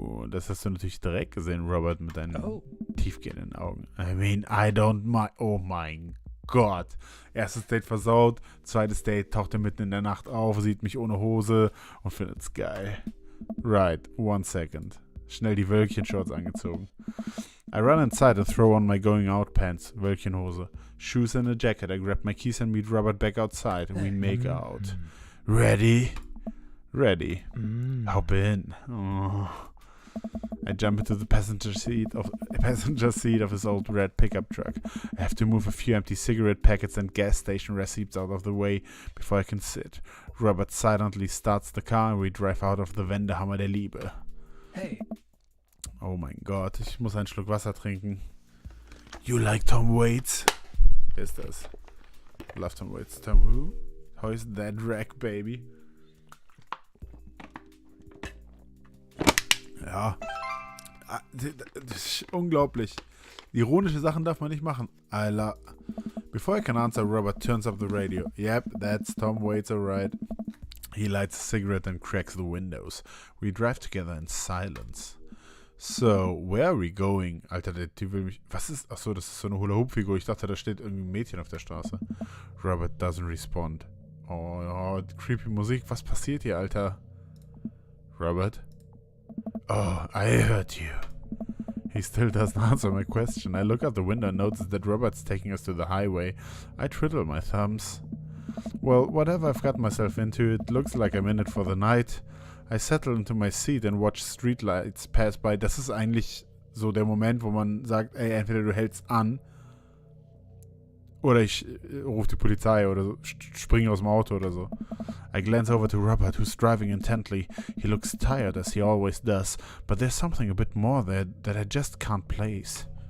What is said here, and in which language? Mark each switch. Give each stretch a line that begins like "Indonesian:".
German: Das hast du natürlich direkt gesehen, Robert, mit deinen tiefgehenden Augen.
English: I mean, I don't mind.
German: Oh mein Gott. Erstes Date versaut, zweites Date taucht er mitten in der Nacht auf, sieht mich ohne Hose und findet's geil.
English: Right, 1 second.
German: Schnell die Wölkchen-Shorts angezogen.
English: I run inside and throw on my going out pants, Wölkchenhose, shoes and a jacket. I grab my keys and meet Robert back outside. We make out. Ready? Ready. Hop in. Oh. I jump into the passenger seat of his old red pickup truck. I have to move a few empty cigarette packets and gas station receipts out of the way before I can sit. Robert silently starts the car and we drive out of the
German: Wendehammer der Liebe.
English: Hey.
German: Oh mein Gott, ich muss einen Schluck Wasser trinken.
English: You like Tom Waits?
German: Wer ist das?
English: Love Tom Waits. Tom who? How is that rag, baby?
German: Ja. Das ist unglaublich. Ironische Sachen darf man nicht machen.
English: Before I can answer, Robert turns up the radio. Yep, that's Tom Waits, alright. He lights a cigarette and cracks the windows. We drive together in silence. So, where are we going?
German: Alter, der Typ will mich... Was ist... Achso, das ist so eine Hula-Hoop-Figur. Ich dachte, da steht irgendwie ein Mädchen auf der Straße.
English: Robert doesn't respond. Oh, creepy Musik.
German: Was passiert hier, Alter?
English: Robert? Oh, I heard you. He still doesn't answer my question. I look out the window and notice that Robert's taking us to the highway. I twiddle my thumbs. Well, whatever I've got myself into, it looks like I'm in it for the night. I settle into my seat and watch streetlights pass by.
German: Das ist eigentlich so der Moment, wo man sagt, ey, entweder du hältst an oder ich rufe die Polizei oder so, springe aus dem Auto oder so.
English: I glance over to Robert, who's driving intently. He looks tired, as he always does, but there's something a bit more there that I just can't place.